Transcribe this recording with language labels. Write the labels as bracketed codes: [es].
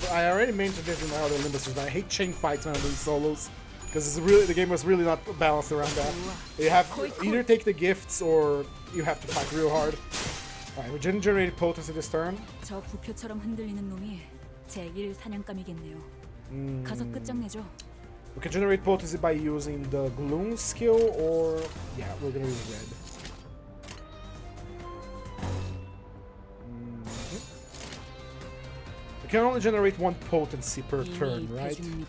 [en] I already mentioned this in my other Limbus, but I hate chain fights when I'm doing solos because it's really the game was really not balanced around that. You have to either take the gifts or you have to fight real hard. Alright, we didn't generate potency this turn. [ko] 저 부표처럼 흔들리는 놈이 제1 사냥감이겠네요. 가서 끝장내죠. [en] We can generate potency by using the gloom skill, or yeah, we're gonna use red. We can only generate one potency per turn, right?